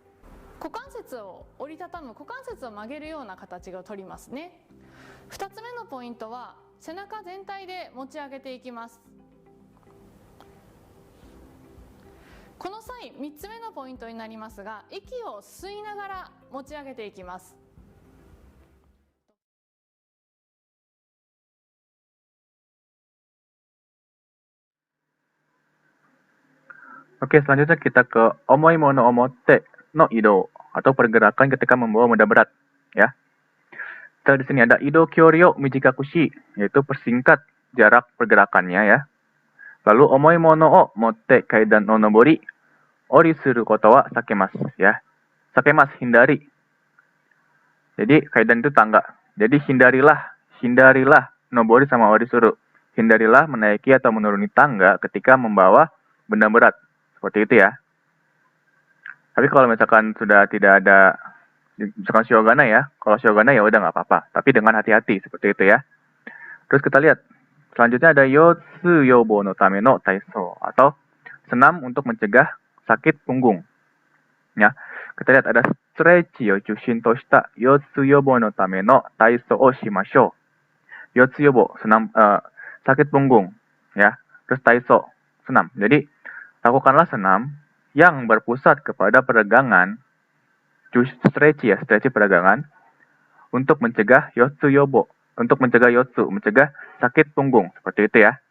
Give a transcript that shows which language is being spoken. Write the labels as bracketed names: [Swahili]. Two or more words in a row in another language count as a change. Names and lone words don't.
[Japanese] 股関節を折りたたむ、股関節を曲げるような形をとりますね。2つ目のポイントは背中全体で持ち上げていきます。この際3つ目のポイントになりますが、息を吸いながら持ち上げていきます。 [Indonesian] Oke, selanjutnya kita ke [Japanese] 重い物表の移動 [Indonesian] atau pergerakan ketika membawa benda berat ya. Setelah di sini ada [Japanese] 移動距離を短くし, [Indonesian] yaitu persingkat jarak pergerakannya ya. [Japanese] Lalu 重い物を持って階段の上り下りすることは避けます ya. Sakemasu, [Indonesian] hindari. Jadi kaidan itu tangga. Jadi hindarilah nobori sama [Japanese] 下りする. [Indonesian] Hindarilah menaiki atau menuruni tangga ketika membawa benda berat. Seperti itu ya. Tapi kalau misalkan sudah tidak ada, misalkan Shogunai ya, kalau Shogunai ya udah nggak apa-apa. Tapi dengan hati-hati, seperti itu ya. Terus kita lihat, selanjutnya ada [Japanese] 腰痛予防のための体操, [Indonesian] atau senam untuk mencegah sakit punggung. Ya, kita lihat ada [Japanese] ストレッチを中心とした腰痛予防のための体操をしましょう. 腰痛予防, [Indonesian] senam, sakit punggung. Ya, terus Taiso, senam. Jadi, lakukanlah senam yang berpusat kepada peregangan, stretchy peregangan, untuk mencegah [Japanese] 腰痛予防, [Indonesian] untuk mencegah yotsu, mencegah sakit punggung, seperti itu ya.